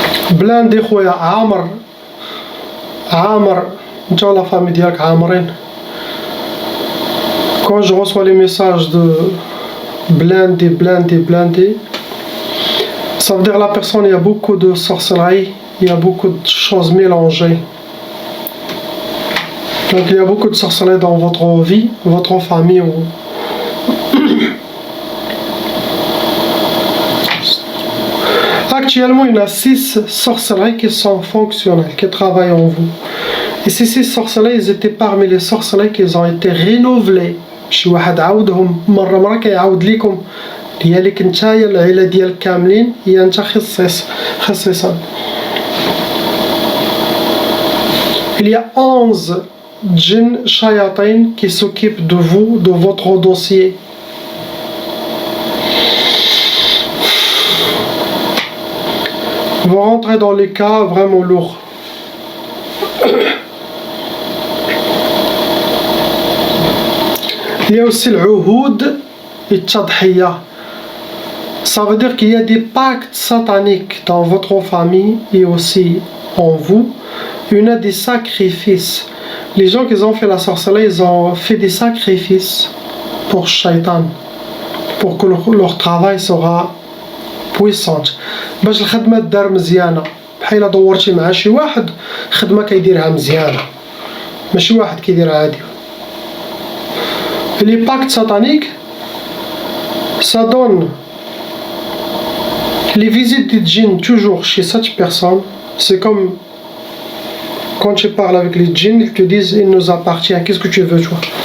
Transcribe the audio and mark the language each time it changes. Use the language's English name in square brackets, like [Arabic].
[Arabic] بلاندي خويا عامر انت ولا فامي ديالك عامرين. [French] Quand je reçois les messages de blindé, ça veut dire la personne, il y a beaucoup de sorcellerie, il y a beaucoup de choses mélangées. Donc il y a beaucoup de sorcellerie dans votre vie, votre famille. Actuellement, il y a 6 sorcelleries qui sont fonctionnelles, qui travaillent en vous. Et ces 6 sorcelleries, ils étaient parmi les sorcelleries qui ont été renouvelées. [Arabic] شي واحد عاودهم مرة كيعاود ليكم ديالك نتايا العيلة ديالك كاملين هي انت خصيصا. [French] Il y a 11 djinns shayatin qui s'occupent de vous, de votre dossier. Vous rentrez dans les cas vraiment lourds. Il y a aussi l'uhoud et tadhiya. Ça veut dire qu'il y a des pactes sataniques dans votre famille et aussi en vous. Il y a des sacrifices. Les gens qui ont fait la sorcellerie, ils ont fait des sacrifices pour Shaitan, pour que leur travail sera puissant. [Arabic] باش الخدمة دار مزيانة، بحال دورتي مع شي واحد خدمة كيديرها مزيانة، ماشي واحد كيديرها عادي. [French] Les pactes sataniques, ça donne les visites des djinns toujours chez cette personne. C'est comme quand tu parles avec les djinns, ils te disent il nous appartient, qu'est-ce que tu veux toi?